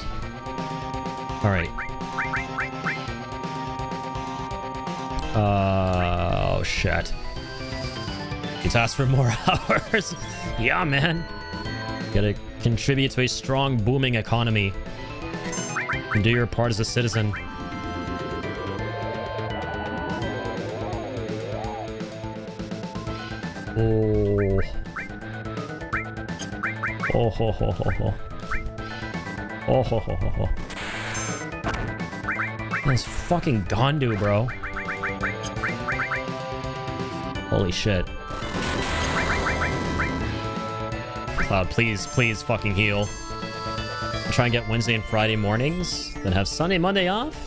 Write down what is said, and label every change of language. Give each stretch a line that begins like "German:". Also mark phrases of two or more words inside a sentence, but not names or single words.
English: All right. Oh, shit. He's asked for more hours. Yeah, man. Gotta contribute to a strong, booming economy. And do your part as a citizen. Oh. Oh, ho, ho, ho, ho. Oh, ho, ho, ho, ho. That's fucking Gondu, bro. Holy shit. Cloud, please, please fucking heal. Try and get Wednesday and Friday mornings, then have Sunday, Monday off?